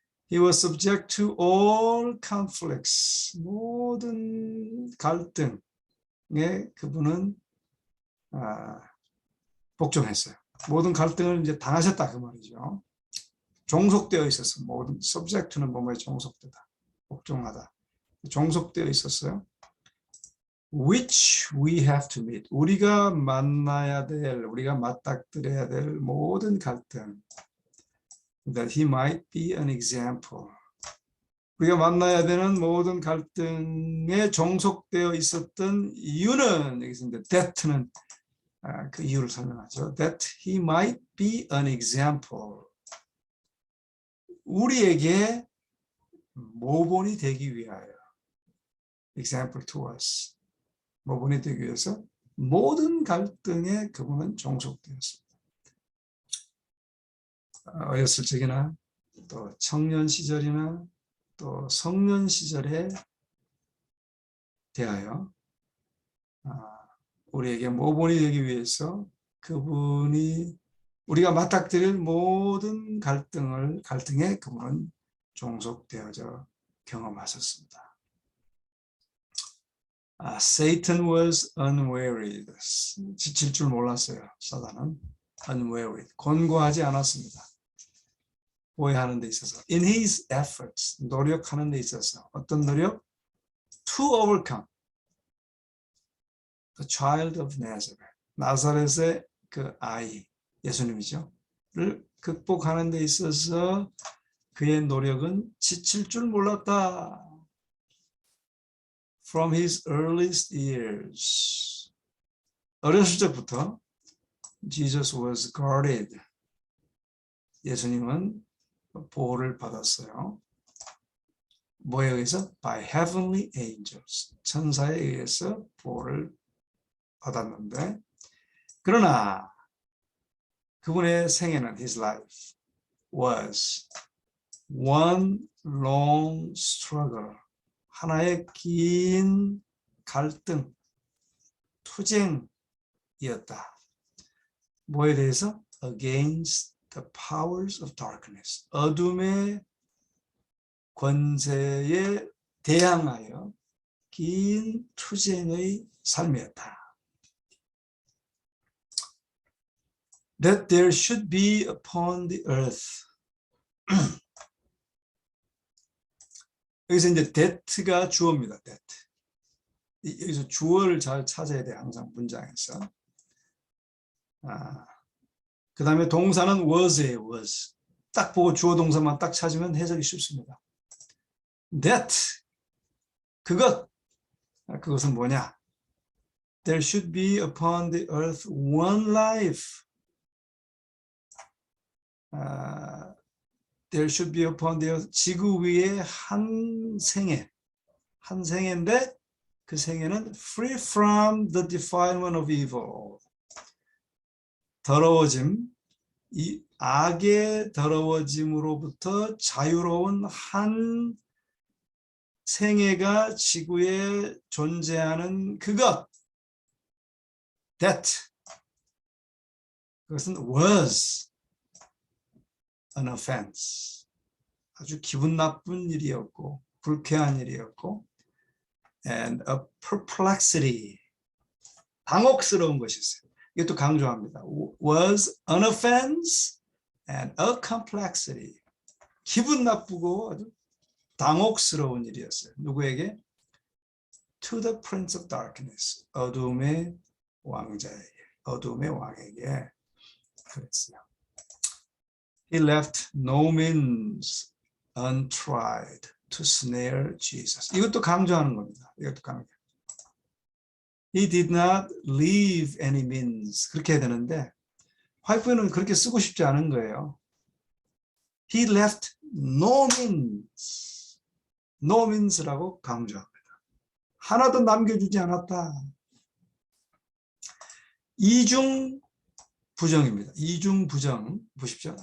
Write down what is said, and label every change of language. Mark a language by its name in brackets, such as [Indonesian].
[English] He was subject to all conflicts. [Korean] 모든 갈등에 그분은 복종했어요. 모든 갈등을 이제 당하셨다 그 말이죠. 종속되어 있었어. 모든 subject는 뭐뭐에 종속되다, 복종하다, 종속되어 있었어요. [English] Which we have to meet. [Korean] 우리가 만나야 될, 우리가 맞닥뜨려야 될 모든 갈등. [English] That he might be an example. [Korean] 우리가 만나야 되는 모든 갈등에 종속되어 있었던 이유는 여기서 이제 that는 그 이유를 설명하죠. [English] That he might be an example. [Korean] 우리에게 모본이 되기 위하여. [English] Example to us. [Korean] 모범이 되기 위해서 모든 갈등에 그분은 종속되었습니다. 어렸을 적이나 또 청년 시절이나 또 성년 시절에 대하여 우리에게 모범이 되기 위해서 그분이 우리가 맞닥뜨릴 모든 갈등에 그분은 종속되어져 경험하셨습니다. [English] Satan was unwearied. [Korean] 지칠 줄 몰랐어요. 사단은 unwearied. 권고하지 않았습니다. 보호하는 데 있어서. [English] In his efforts. [Korean] 노력하는 데 있어서. 어떤 노력? [English] To overcome the child of Nazareth. [Korean] 나사렛의 그 아이, 예수님이죠. 를 극복하는 데 있어서 그의 노력은 지칠 줄 몰랐다. [English] From his earliest years. [Korean] 어렸을 적부터 [English] Jesus was guarded. [Korean] 예수님은 보호를 받았어요. 뭐에 의해서? [English] By heavenly angels. [Korean] 천사에 의해서 보호를 받았는데, 그러나 그분의 생애는, [English] his life was one long struggle. [Korean] 하나의 긴 갈등, 투쟁이었다. 뭐에 대해서? [English] Against the powers of darkness. [Korean] 어둠의 권세에 대항하여 긴 투쟁의 삶이었다. [English] That there should be upon the earth. [Korean] 여기서 이제 that가 주어입니다. [English] that. [Korean] 여기서 주어를 잘 찾아야 돼, 항상 문장에서. 그 다음에 동사는 was예요, was. 딱 보고 주어 동사만 딱 찾으면 해석이 쉽습니다. That, 그것은 뭐냐? [English] There should be upon the earth one life. There should be upon the earth, [Korean] 지구 위에 한 생애인데 그 생애는 [English] free from the defilement of evil. [Korean] 더러워짐, 이 악의 더러워짐으로부터 자유로운 한 생애가 지구에 존재하는 그것. [English] That. [Korean] 그것은 [English] was an offense. [Korean] 아주 기분 나쁜 일이었고, 불쾌한 일이었고, [English] and a perplexity. [Korean] 당혹스러운 것이었어요. 이것도 강조합니다. [English] Was an offense and a complexity. [Korean] 기분 나쁘고 아주 당혹스러운 일이었어요. 누구에게? [English] To the prince of darkness. [Korean] 어둠의 왕자에게, 어둠의 왕에게 그랬어요. [English] He left no means untried to snare Jesus. [Korean] 이것도 강조하는 겁니다. 이것도 강조. [English] He did not leave any means. [Korean] 그렇게 해야 되는데 화이프는 그렇게 쓰고 싶지 않은 거예요. [English] He left no means. No means라고 [Korean] 강조합니다. 하나도 남겨주지 않았다. 이중 부정입니다. 이중 부정 보십시오.